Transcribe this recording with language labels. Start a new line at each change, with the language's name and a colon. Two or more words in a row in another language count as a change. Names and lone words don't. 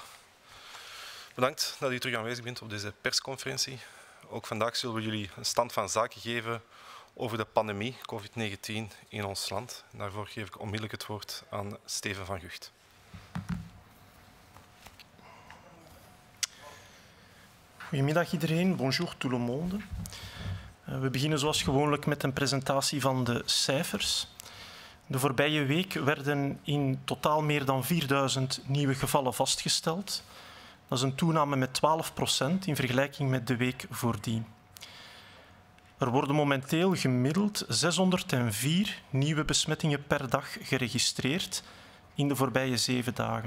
Dutch: Bedankt dat u terug aanwezig bent op deze persconferentie. Ook vandaag zullen we jullie een stand van zaken geven over de pandemie COVID-19 in ons land. En daarvoor geef ik onmiddellijk het woord aan Steven van Gucht. Goedemiddag iedereen,
French: bonjour tout le monde.
Dutch: We beginnen zoals gewoonlijk met een presentatie van de cijfers. De voorbije week werden in totaal meer dan 4000 nieuwe gevallen vastgesteld. Dat is een toename met 12% in vergelijking met de week voordien. Er worden momenteel gemiddeld 604 nieuwe besmettingen per dag geregistreerd in de voorbije 7 dagen.